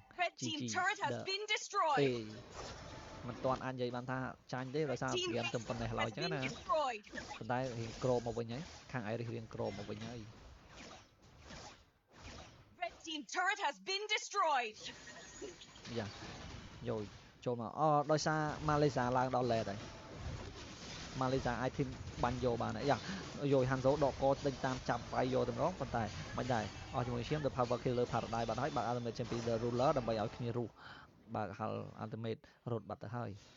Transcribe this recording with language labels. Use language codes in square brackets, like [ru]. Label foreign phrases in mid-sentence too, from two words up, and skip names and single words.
[en] Team turret has been destroyed [km] មិនតាន់អាចនិយាយបានថាចាញ់ទេដោយសារហ្គេមទៅប៉ុណ្ណេះឡើយអញ្ចឹងណាប៉ុន្តែរៀងក្រោបមកវិញហើយខាង Iris រៀងក្រោបមកវិញហើយ [en] Red team turret has been destroyed [km] យ៉ាយកចូលមកដោយសារ Malaysia ឡើងដល់ late ហើយ Malaysia អាចធីមបាញ់យកបានហើយយ៉ាយក Hanzo ដកកដេញតាមចាប់វាយយកតែម្ដងប៉ុន្តែមិនដែរអស់ជាមួយឈាម The Power Killer Paradise បាត់ហើយបើ Ultimate ចេញពី The Ruler ដើម្បីឲ្យគ្នារស់បើហល់ Ultimate រត់បាត់ទៅហើយ